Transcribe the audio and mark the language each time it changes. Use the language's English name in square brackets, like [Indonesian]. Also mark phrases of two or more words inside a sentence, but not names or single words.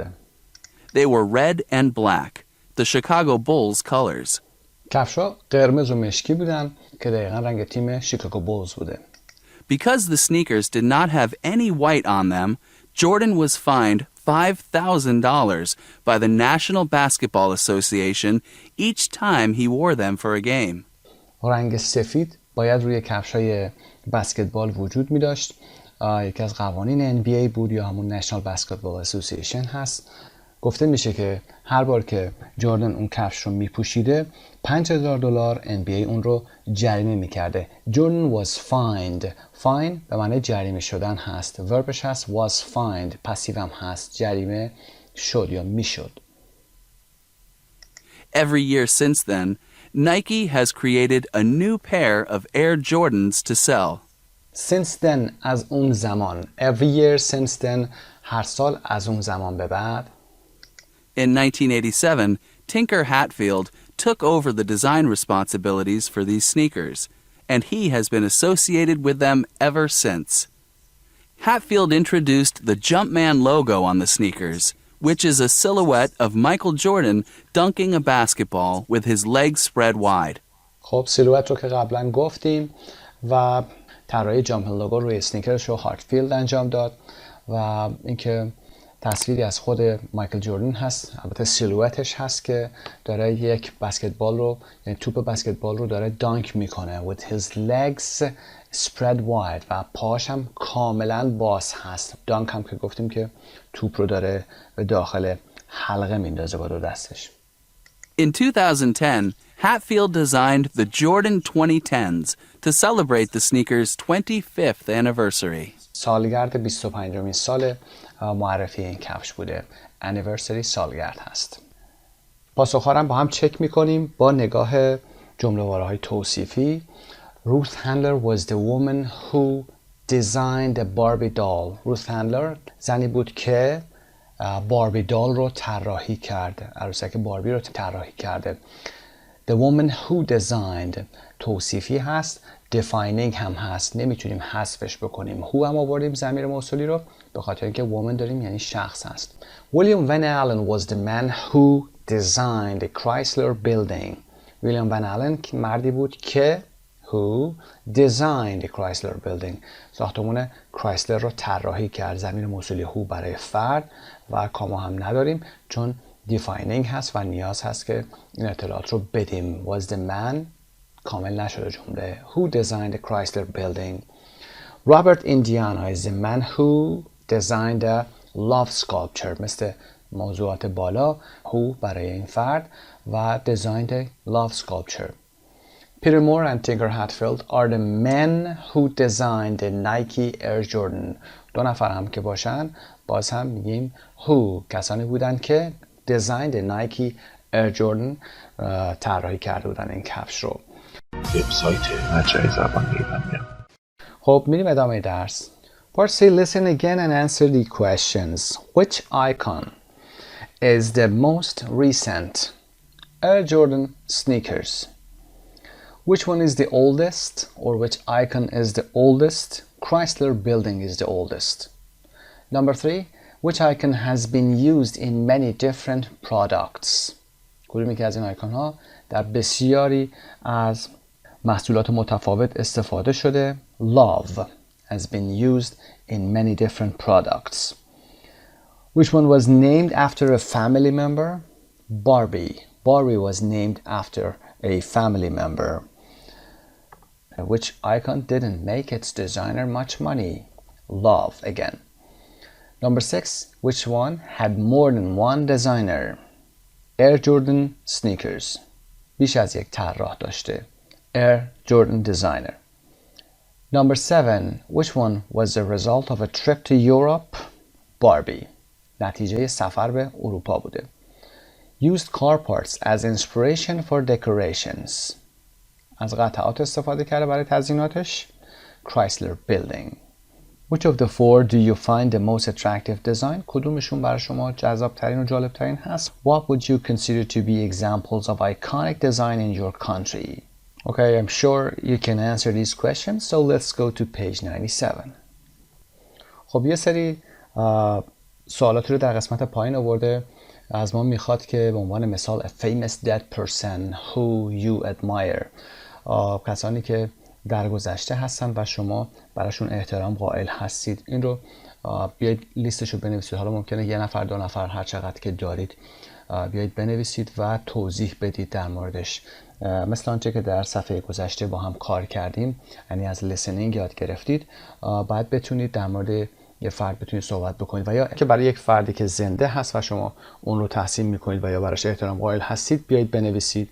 [English] They were red and black, the Chicago Bulls colors. [Persian] کفش‌ها قرمز و مشکی بودن که دقیقاً رنگ تیم شیکاگو بولز بوده [English] Because the sneakers did not have any white on them, Jordan was fined $5,000 by the National Basketball Association each time he wore them for a game. [Persian] رنگ سفید باید روی کفش‌های بسکتبال وجود می داشت. یکی از قوانین NBA بود یا همون National Basketball Association هست. گفته میشه که هر بار که جردن اون کفش رو میپوشیده $5,000 NBA اون رو جریمه میکرده. جردن [English] was fined. [Persian] fine به معنی جریمه شدن هست. وربش هست [English] was fined. [Persian] پسیو هم هست. جریمه شد یا میشد. [English] Every year since then, Nike has created a new pair of Air Jordans to sell. since then [Persian] از اون زمان. [English] Every year since then [Persian] هر سال از اون زمان به بعد. [English] In 1987, Tinker Hatfield took over the design responsibilities for these sneakers, and he has been associated with them ever since. Hatfield introduced the Jumpman logo on the sneakers, which is a silhouette of Michael Jordan dunking a basketball with his legs spread wide. [Persian] خب سیلوئت رو که قبلا گفتیم و طراحی جامپن لوگو روی اسنیکرش رو هارتفیلد انجام داد و اینکه تصویری از خود مایکل جوردن هست، البته سیلوئتش هست که داره یک بسکتبال رو، یعنی توپ بسکتبال رو داره دانک میکنه [English] with his legs spread wide [Persian] و پاش هم کاملا باز هست. دانک هم که گفتیم که توپ رو داره به داخل حلقه میندازه با دو دستش. [English] In 2010, Hatfield designed the Jordan 2010s to celebrate the sneaker's 25th anniversary. [Persian] سالگرد 25مین سال معرفی این کفش بوده. anniversary سالگرد هست. پاسخ‌ها با هم چک میکنیم با نگاه جمله‌واره‌های توصیفی. [English] Ruth Handler was the woman who designed the Barbie doll. [Persian] Ruth Handler زنی بود که باربی دال رو طراحی کرد. عروسک باربی رو طراحی کرده. [English] The woman who designed [Persian] توصیفی هست. defining هم هست. نمیتونیم حذفش بکنیم. who هم آوردیم ضمیر موصولی رو به خاطر اینکه woman داریم یعنی شخص هست. [English] William Van Allen was the man who designed the Chrysler building. [Persian] ویلیام ون آلن مردی بود که [English] who designed the Chrysler building. [Persian] ساختمان کرایسلر رو طراحی کرد. ضمیر موصولی who برای فرد و کاما هم نداریم چون defining هست و نیاز هست که این اطلاعات رو بدیم. [English] was the man [Persian] کامل نشده جمله. [English] who designed the Chrysler building. Robert Indiana is the man who designed the love sculpture. [Persian] مثل موضوعات بالا who برای این فرد و [English] designed the love sculpture. Peter Moore and Tinker Hatfield are the men who designed the Nike Air Jordan. [Persian] دو نفر هم که باشن باز هم میگیم who کسانی بودن که [English] designed the Nike Air Jordan [Persian] طراحی کرده بودن این کفش رو. وبسایت مجموعه زبان ایرانی. خب میریم ادامه درس. [English] Part C, listen again and answer the questions. Which icon is the most recent? Air Jordan sneakers. Which one is the oldest, or which icon is the oldest? Chrysler building is the oldest. Number 3, which icon has been used in many different products? [Persian] کدومی که از این آیکون ها در بسیاری از محصولات متفاوت استفاده شده. [English] Love has been used in many different products. Which one was named after a family member? Barbie. Barbie was named after a family member. Which icon didn't make its designer much money? Love again. Number 6, which one had more than one designer? Air Jordan sneakers. [Persian] بیش از یک طراح داشته. [English] Air Jordan designer. Number 7, which one was the result of a trip to Europe? Barbie. [Persian] نتیجه سفر به اروپا بوده. [English] Used car parts as inspiration for decorations. [Persian] از قطعات استفاده کرده برای تزییناتش. [English] Chrysler building. Which of the four do you find the most attractive design? [Persian] کدومشون برای شما جذاب ترین و جالب ترین هست؟ [English] What would you consider to be examples of iconic design in your country? Okay, I'm sure you can answer these questions, so let's go to page 97. [Persian] خب یه سری سوالاتی رو در قسمت پایین آورده. از ما میخواد که به عنوان مثال [English] a famous dead person who you admire. [Persian] کسانی که در گذشته هستن و شما براشون احترام قائل هستید. این رو بیایید لیستش رو بنویسید. حالا ممکنه یه نفر دو نفر هر چقدر که دارید بیایید بنویسید و توضیح بدید در موردش. مثل آنچه که در صفحه گذشته با هم کار کردیم، یعنی از listening یاد گرفتید، باید بتونید در مورد یه فرد بتونید صحبت بکنید و یا که برای یک فردی که زنده هست و شما اون رو تحسین میکنید و یا براش احترام قائل هستید بیایید بنویسید.